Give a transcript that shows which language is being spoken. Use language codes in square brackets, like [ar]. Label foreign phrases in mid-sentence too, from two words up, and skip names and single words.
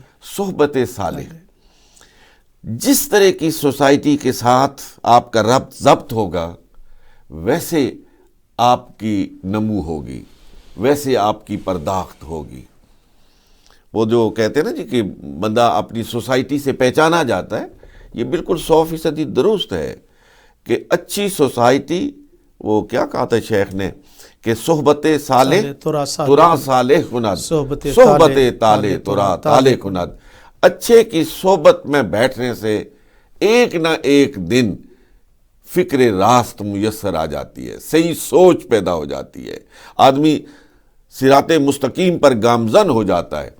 [ur] صحبت صالح، جس طرح کی سوسائٹی کے ساتھ آپ کا ربط ضبط ہوگا ویسے آپ کی نمو ہوگی، ویسے آپ کی پرداخت ہوگی۔ وہ جو کہتے ہیں نا جی کہ بندہ اپنی سوسائٹی سے پہچانا جاتا ہے، یہ بالکل 100% درست ہے کہ اچھی سوسائٹی، وہ کیا کہا تھا شیخ نے کہ [fa] صحبت صالح ترا صالح کند، صحبت تالے ترا تالے کند۔ [ur] اچھے کی صحبت میں بیٹھنے سے ایک نہ ایک دن فکر راست میسر آ جاتی ہے، صحیح سوچ پیدا ہو جاتی ہے، آدمی صراط مستقیم پر گامزن ہو جاتا ہے۔